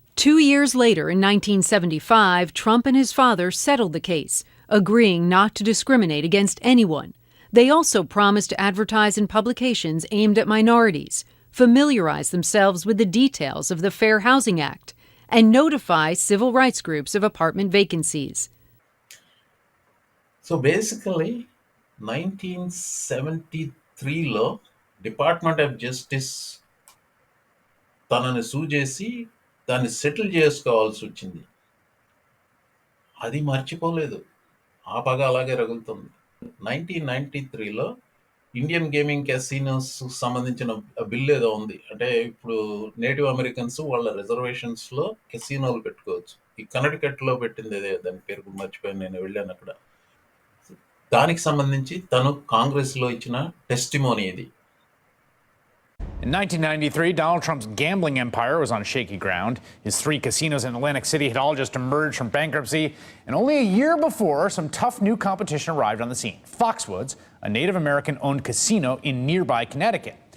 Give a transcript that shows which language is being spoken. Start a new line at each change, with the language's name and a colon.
English: 2 years later, in 1975, Trump and his father settled the case, agreeing not to discriminate against anyone. They also promised to advertise in publications aimed at minorities, familiarize themselves with the details of the Fair Housing Act, and notify civil rights groups of apartment vacancies.
Telugu: So basically 1973లో department of justice తనని సూ చేసి దాన్ని settle చేసుకోవాల్సి వచ్చింది. అది మర్చిపోలేదు. ఆ పగ అలాగే రగులుతుంది. 1993లో ఇండియన్ గేమింగ్ కెసినోస్ సంబంధించిన బిల్ ఏదో ఉంది. అంటే ఇప్పుడు నేటివ్ అమెరికన్స్ వాళ్ళ రిజర్వేషన్స్లో కెసినోలు పెట్టుకోవచ్చు. ఈ కనెక్టికట్లో పెట్టింది అదే, దాని పేరు కూడా మర్చిపోయాను, నేను వెళ్ళాను అక్కడ. దానికి సంబంధించి తను కాంగ్రెస్లో ఇచ్చిన టెస్టిమోనీ ఇది.
English: In 1993, Donald Trump's gambling empire was on shaky ground. His 3 casinos in Atlantic City had all just emerged from bankruptcy. And only a year before, some tough new competition arrived on the scene. Foxwoods, a Native American-owned casino in nearby Connecticut.